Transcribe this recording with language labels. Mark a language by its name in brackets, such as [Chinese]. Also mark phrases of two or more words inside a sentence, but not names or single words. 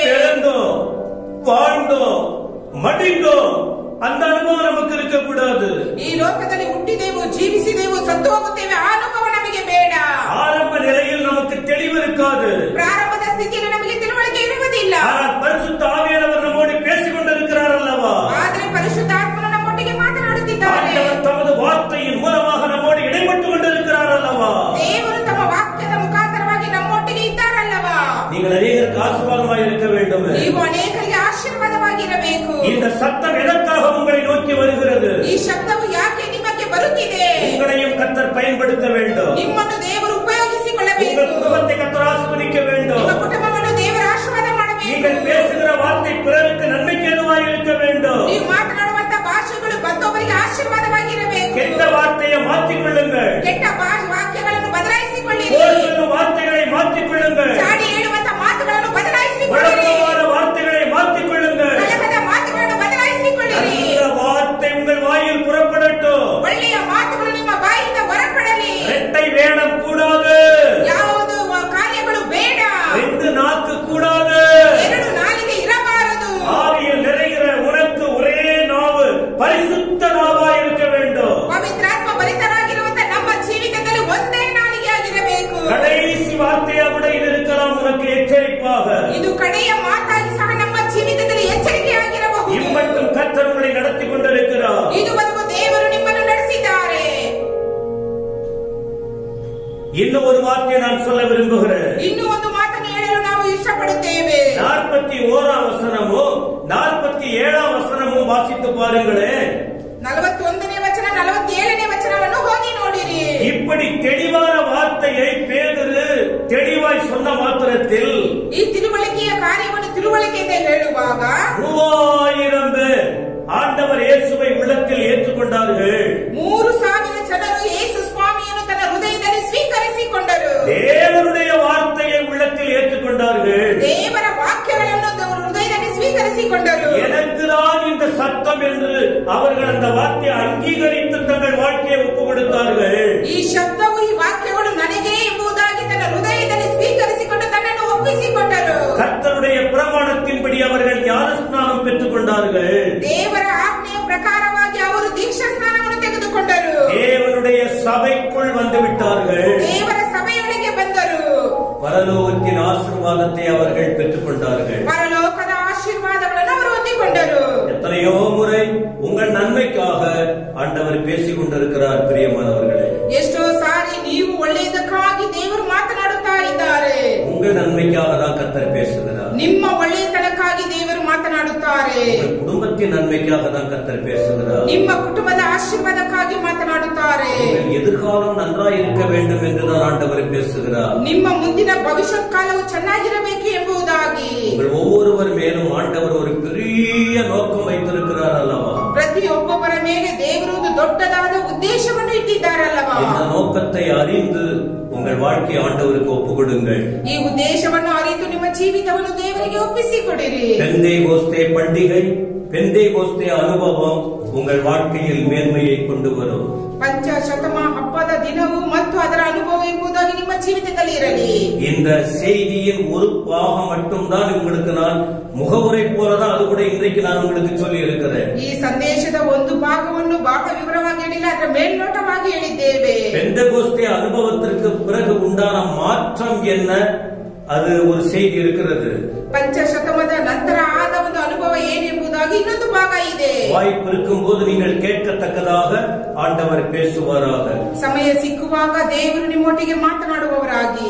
[Tamil] பிறந்தோ வாழ்ந்தோ மடிந்தோ அந்த ಅನುಭವ நமக்கு இருக்கக்கூடாது. [Kannada] ಈ ಲೋಕದಲ್ಲಿ ಹುಟ್ಟಿದೆವು, ಜೀವಿಸಿದೆವು, ಸತ್ತು ಹೋಗುತ್ತೇವೆ, ಆ ಅನುಭವ ನಮಗೆ ಬೇಡ. [Tamil] ஆரம்ப நிலையில் நமக்கு தெளிவு இருக்காது. [Kannada] ಪ್ರಾರಂಭದ ಸ್ಥಿತಿಯಲ್ಲಿ ನಮಗೆ ತಿಳುವಳಿಕೆ ಇರುವುದಿಲ್ಲ. [Tamil] ஆனால் பரிசுத்த ஆவியானவர் நம்மோடு பேசிக் கொண்டிருக்கிறார் அல்லவா? [Kannada] ಆದರೆ ಪರಿಶುದ್ಧಾತ್ಮನು ನಮ್ಮೊಟ್ಟಿಗೆ ಮಾತನಾಡುತ್ತಿದ್ದಾರೆ. [Tamil] ஆண்டவர் தமது வார்த்தையின் மூலமாக நம்மோடு இடைப்பட்டு கொண்டிருக்கிறார் அல்லவா? [Kannada] ದೇವರು ತಮ್ಮ ವಾಕ್ಯದ ಮುಖಾಂತರವಾಗಿ ನಮ್ಮೊಟ್ಟಿಗೆ ಇದ್ದಾರಲ್ಲವಾ? [Tamil] நீங்கள் அநேகருக்கு ஆசீர்வாதமாக இருக்க வேண்டும். [Kannada] ನೀವು ಅನೇಕರಿಗೆ ಆಶೀರ್ವಾದವಾಗಿರಬೇಕು. [Tamil] இந்த சத்தம் எதற்காக உங்களை நோக்கி வருகிறது? [Kannada] ಈ ಶಬ್ದವು ಯಾಕೆ ನಿಮಗೆ ಬರುತ್ತಿದೆ? [Tamil] உங்களையும் கர்த்தர் பயன்படுத்த வேண்டும். [Kannada] ನಿಮ್ಮನ್ನು ದೇವರು ಉಪಯೋಗಿಸಿಕೊಳ್ಳಬೇಕು. [Tamil] உங்கள் குடும்பத்தை கர்த்தர் ஆசீர்வதிக்க வேண்டும். [Kannada] ನಿಮ್ಮ ಕುಟುಂಬವನ್ನು ದೇವರ ಆಶೀರ್ವಾದ ಮಾಡಬೇಕು. [Tamil] நீங்கள் பேசுகிற வார்த்தை பிறருக்கு நன்மைக்கு ஏதுவாக இருக்க வேண்டும். [Kannada] ನೀವು ಮಾತನಾಡುವಂತ ಭಾಷೆಗಳು ಮತ್ತೊಬ್ಬರಿಗೆ ಆಶೀರ್ವಾದವಾಗಿರಬೇಕು. [Tamil] கெட்ட வார்த்தையை மாற்றிக்கொள்ளுங்கள். [Kannada] ಕೆಟ್ಟ ವಾಕ್ಯಗಳನ್ನು ಬದಲಾಯಿಸಿಕೊಳ್ಳಿರಿ. [Tamil] போர் சொல்லும் வார்த்தைகளை மாற்றிக்கொள்ளுங்கள். [Kannada] ಚಾಡಿ ಹೇಳುವಂತ ಮಾತುಗಳನ್ನು ಬದಲಾಯಿಸಿಕೊಳ್ಳಿರಿ. [Tamil] வழக்கமான வார்த்தைகளை மாற்றிக்கொள்ளுங்கள். [Kannada] ಕಲಹದ ಮಾತುಗಳನ್ನು ಬದಲಾಯಿಸಿಕೊಳ್ಳಿರಿ. [Tamil] நல்ல வார்த்தை உங்கள் வாயில் புறப்படட்டும். [Kannada] ಒಳ್ಳೆಯ ಮಾತುಗಳು ನಿಮ್ಮ ಬಾಯಿಂದ ಹೊರಪಡಲಿ. [Tamil] இரட்டை வேடம் கூடாது. [Kannada] ಯಾವುದು ಕಾರ್ಯಗಳು ಬೇಡ. [Tamil] ரெண்டு நாக்கு கூடாது. [Kannada] ಎರಡು ನಾಲಿಗೆ ಇರಬಾರದು. [Tamil] ஆவியில் நிறைகிற உனக்கு ஒரே நாவு பரிசுத்த நாவாக இருக்க வேண்டும். [Kannada] ಪವಿತ್ರಾತ್ಮ ಭರಿತರಾಗಿರುವಂತ ನಮ್ಮ ಜೀವಿತದಲ್ಲಿ ಒಂದೇ ನಾಲಿಗೆಯಾಗಿರಬೇಕು. [Tamil] கடைசி வார்த்தையா கூட இது இருக்கலாம் உனக்கு எச்சரிப்பாக. [Kannada] ಇದು ಕಡೆಯ ಮಾತಾಗಿ ಸಹ ನಮ್ಮ ಜೀವಿತದಲ್ಲಿ ಎಚ್ಚರಿಕೆಯಾಗಿರಬಹುದು. [Tamil] இம்மட்டும் கர்த்தர் உங்களை நடத்தி கொண்டிருக்கிறார். [Kannada] ಇದುವರೆಗೂ ದೇವರು ನಿಮ್ಮನ್ನು ನಡೆಸಿದ್ದಾರೆ. [Tamil] இன்னும் ஒரு வார்த்தையை நான் சொல்ல விரும்புகிறேன். [Kannada] ಇನ್ನೂ ಒಂದು ಮಾತನ್ನು ಹೇಳಲು ನಾವು ಇಷ್ಟಪಡುತ್ತೇವೆ. [Tamil] 41ஆம் வசனமும் 47ஆம் வசனமும் வாசித்து பாருங்களேன். [Kannada] 41ನೇ ವಚನ 47ನೇ ವಚನವನ್ನು ಹೋಗಿ ನೋಡಿರಿ. [Tamil] இப்படி தெளிவான வார்த்தையை பேதுரு தெளிவாய் சொன்ன மாத்திரத்தில் [Kannada] ಈ ತಿಳುವಳಿಕೆಯ ಕಾರ್ಯವನ್ನು ತಿಳುವಳಿಕೆಯಿಂದ ಹೇಳುವಾಗ [Tamil] 3000 பேர் ஆண்டவர் இயேசுவை உள்ளத்தில் ஏற்றுக்கொண்டார்கள். [Kannada] 3000 ಜನರು ಯೇಸು ಸ್ವಾಮಿಯನ್ನು ತನ್ನ ಹೃದಯದಲ್ಲಿ ಸ್ವೀಕರಿಸಿಕೊಂಡರು. [Tamil] தேவனுடைய வார்த்தையை உள்ளத்தில் ஏற்றுக்கொண்டார்கள். [Kannada] ದೇವರ ವಾಕ್ಯಗಳನ್ನು ಹೃದಯದಲ್ಲಿ ಸ್ವೀಕರಿಸಿಕೊಂಡರು. [Tamil] எனக்குதான் இந்த சத்தம் என்று அவர்கள் அந்த வார்த்தையை அங்கீகரித்து தங்கள் வாழ்க்கையை ஒப்புக் கொடுத்தார்கள். [Kannada] ಈ ಶಬ್ದವು, ಈ ವಾಕ್ಯಗಳು ನನಗೆ ಎಂಬುದಾಗಿ ತನ್ನ ಹೃದಯದಲ್ಲಿ ಸ್ವೀಕರಿಸಿಕೊಂಡು ತನ್ನನ್ನು ಒಪ್ಪಿಸಿಕೊಂಡರು. [Tamil] கர்த்தருடைய பிரமாணத்தின்படி அவர்கள் ஞானஸ்நானம் பெற்றுக் கொண்டார்கள். [Kannada] ದೇವರ ಆಜ್ಞೆಯ ಪ್ರಕಾರವಾಗಿ ಅವರು ದೀಕ್ಷಾ ಸ್ನಾನವನ್ನು ತೆಗೆದುಕೊಂಡರು. [Tamil] தேவனுடைய சபைக்குள் வந்து விட்டார்கள். [Kannada] ದೇವರ ಸಭೆಯೊಳಗೆ ಬಂದರು. [Tamil] பரலோகத்தின் ஆசீர்வாதத்தை அவர்கள் பெற்றுக் கொண்டார்கள். [Kannada] ಪರಲೋಕದ ಆಶೀರ್ವಾದಗಳನ್ನು ಅವರು ಹೊಂದಿಕೊಂಡರು. [Tamil] எத்தனையோ முறை உங்கள் நன்மைக்காக ஆண்டவர் பேசிக் கொண்டிருக்கிறார். பிரியமானவர்களே, [Kannada] ಎಷ್ಟೋ ಸಾರಿ ನೀವು ಒಳ್ಳೆಯದಕ್ಕಾಗಿ ದೇವರು ಮಾತನಾಡುತ್ತಾ ಇದ್ದಾರೆ. [Tamil] உங்கள் நன்மைக்காக தான் கர்த்தர் பேசுகிறார். [Kannada] ನಿಮ್ಮ ಒಳ್ಳೆಯತನಕ್ಕಾಗಿ ದೇವರು ಮಾತನಾಡುತ್ತಾರೆ. [Tamil] உங்கள் குடும்பத்தின் நன்மைக்காக தான் கர்த்தர் பேசுகிறார். [Kannada] ನಿಮ್ಮ ಕುಟುಂಬದ ಆಶೀರ್ವಾದಕ್ಕಾಗಿ ಮಾತನಾಡುತ್ತಾರೆ. [Tamil] உங்கள் எதிர்காலம் நன்றாய் இருக்க வேண்டும் என்றுதான் ஆண்டவர் பேசுகிறார். [Kannada] ನಿಮ್ಮ ಮುಂದಿನ ಭವಿಷ್ಯತ್ ಕಾಲವು ಚೆನ್ನಾಗಿರಬೇಕು ಎಂಬುದಾಗಿ [Tamil] உங்கள் ஒவ்வொருவர் மேலும் ஆண்டவர் ஒரு பெரிய நோக்கம் வைத்திருக்கிறார் அல்லவா? [Kannada] ಪ್ರತಿಯೊಬ್ಬೊಬ್ಬರ ಮೇಲೆ ದೇವರು ಒಂದು ದೊಡ್ಡದಾದ ಉದ್ದೇಶವನ್ನು ಇಟ್ಟಿದ್ದಾರಲ್ಲವಾ? [Tamil] இந்த நோக்கத்தை அறிந்து உங்கள் வாழ்க்கையை ஆண்டவருக்கு ஒப்புக் கொடுங்கள். [Kannada] ಈ ಉದ್ದೇಶವನ್ನು ಅರಿತು ನಿಮ್ಮ ಜೀವಿತವನ್ನು ದೇವರಿಗೆ ಒಪ್ಪಿಸಿಕೊಡಿರಿ. [Tamil] பெந்தேகோஸ்தே பண்டிகை, பெந்தேகோஸ்தே அனுபவம் உங்கள் வாழ்க்கையில் மேன்மையை கொண்டு வரும். [Kannada] ಪಂಚಶತಮ ಹಬ್ಬದ ದಿನವು ಮತ್ತು ಅದರ ಅನುಭವ ಎಂಬುದಾಗಿ ನಿಮ್ಮ ಜೀವಿತದಲ್ಲಿ ಇರಲಿ. [Tamil] இந்த செய்தியின் ஒரு பாகம் மட்டும்தான் உங்களுக்கு நான் முகவுரை போலதான் அது கூட இன்றைக்கு நான் உங்களுக்கு சொல்லி இருக்கிறேன். [Kannada] ಈ ಸಂದೇಶದ ಒಂದು ಭಾಗವನ್ನು ಬಹಳ ವಿವರವಾಗಿ ಹೇಳಿಲ್ಲ, ಅದರ ಮೇಲ್ನೋಟವಾಗಿ ಹೇಳಿದ್ದೇವೆ. [Tamil] பெந்தேகோஸ்தே அனுபவத்திற்கு பிறகு உண்டான மாற்றம் என்ன, அது ஒரு செய்தி இருக்கிறது. [Kannada] ಪಂಚಶತಮದ ನಂತರ ಆದ ಒಂದು ಅನುಭವ ಏನೆಂಬುದಾಗಿ ಇನ್ನೊಂದು ಭಾಗ ಇದೆ. [Tamil] வாய்ப்பு இருக்கும் போது நீங்கள் கேட்கத்தக்கதாக ஆண்டவர் பேசுவாராக. [Kannada] ಸಮಯ ಸಿಕ್ಕುವಾಗ ದೇವರು ನಿಮ್ಮೊಟ್ಟಿಗೆ ಮಾತನಾಡುವವರಾಗಿ.